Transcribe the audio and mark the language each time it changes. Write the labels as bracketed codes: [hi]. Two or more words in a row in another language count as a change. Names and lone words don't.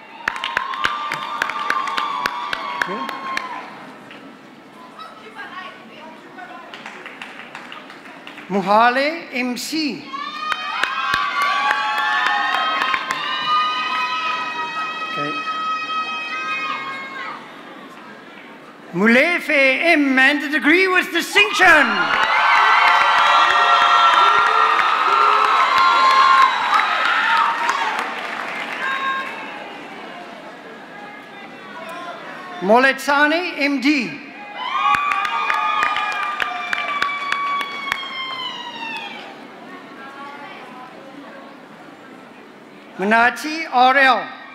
[en] Muhale, MC. Okay. Mulefe, M, and the degree was distinction. Moletsani, MD. Manati, RL.